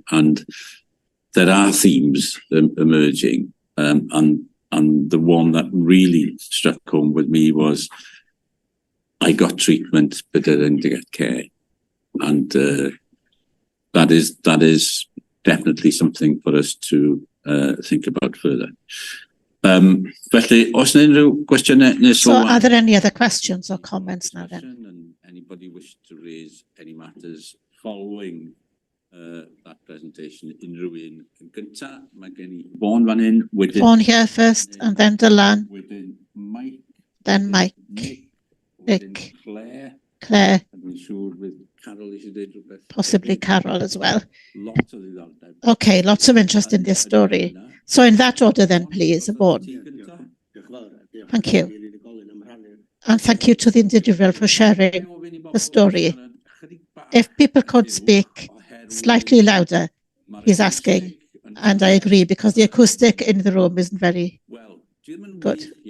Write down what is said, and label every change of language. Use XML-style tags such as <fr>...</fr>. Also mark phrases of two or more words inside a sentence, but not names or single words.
<en>And there are themes emerging, and the one that really struck home with me was, I got treatment, but I didn't get care. And that is definitely something for us to think about further.</en> <cy>Felly, os yna unrhyw gwestiynau neu</cy> <en>So are there any other questions or comments now then? And anybody wish to raise any matters following that presentation?</en> <cy>Unrhyw un yn gynta, mae gen I Vaughan fan hyn, wedyn...</cy> <en>Vaughan here first, and then Dylan,</en> <cy>Wedyn Mike.</cy> <en>then Mike, Nick. Claire. Claire,</en> <cy>And dwi'n siŵr with Carol eisiau dweud rhywbeth.</cy> <en>possibly Carol as well.</en> <cy>Lot o ddiddordeb.</cy> <en>Okay, lots of interest in this story. So in that order then, please, Vaughan. Thank you. And thank you to the individual for sharing the story. If people could speak slightly louder, he's asking, and I agree, because the acoustic in the room isn't very good.</en>